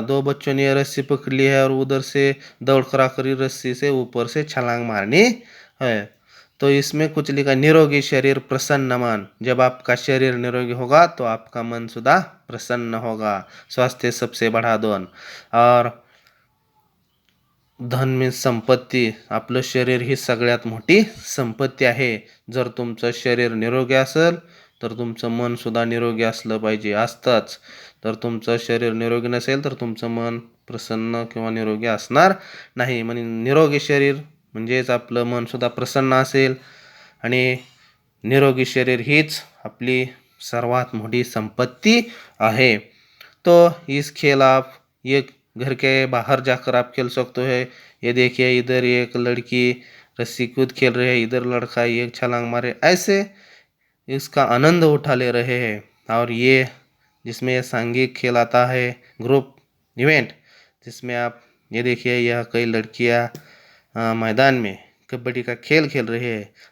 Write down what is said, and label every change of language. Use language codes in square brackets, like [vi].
[hi] दो बच्चों ने रस्सी पकड़ ली है और उधर से दौड़ करा करी रस्सी से ऊपर से छलांग मारनी है। तो इसमें कुछ लिखा, निरोगी शरीर प्रसन्न मन। जब आपका शरीर निरोगी होगा तो आपका मन सुधा प्रसन्न होगा। स्वास्थ्य सबसे बड़ा धन, और धन मीन्स संपत्ती। [mr] आपलं शरीर ही सगळ्यात मोठी संपत्ती आहे। जर तुमचं शरीर निरोगी असेल तर तुमचं मन सुद्धा निरोगी असलं पाहिजे, असतंच। तर तुमचं शरीर निरोगी नसेल तर तुमचं मन प्रसन्न किंवा निरोगी असणार नाही। म्हणजे निरोगी शरीर म्हणजेच आपलं मन सुद्धा प्रसन्न असेल आणि निरोगी शरीर हीच आपली सर्वात मोठी संपत्ती आहे। [hi] तो इस खेल आप ये घर के बाहर जाकर आप खेल सकते हो। ये देखिए, इधर एक लड़की रस्सी कूद खेल रही है, इधर लड़का एक छलांग मारे, ऐसे इसका आनंद उठा ले रहे हैं। और ये जिसमें ये सांघिक खेल आता है, ग्रुप इवेंट, जिसमें आप ये देखिए यह कई लड़कियां मैदान में कबड्डी का खेल खेल रही है।